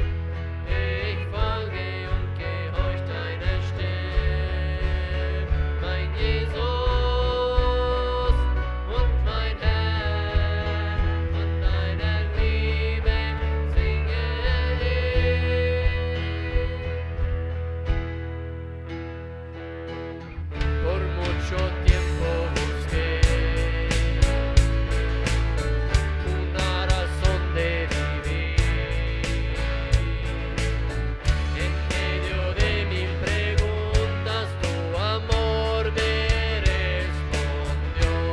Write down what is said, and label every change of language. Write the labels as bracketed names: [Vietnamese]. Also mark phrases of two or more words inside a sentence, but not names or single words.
[German] Ich folge und gehorch deiner Stimme, mein Jesus und mein Herr. Von deiner Liebe singe ich. [Spanish] Por mucho tiempo busqué una razón de vivir. En medio de mil preguntas, tu amor me respondió.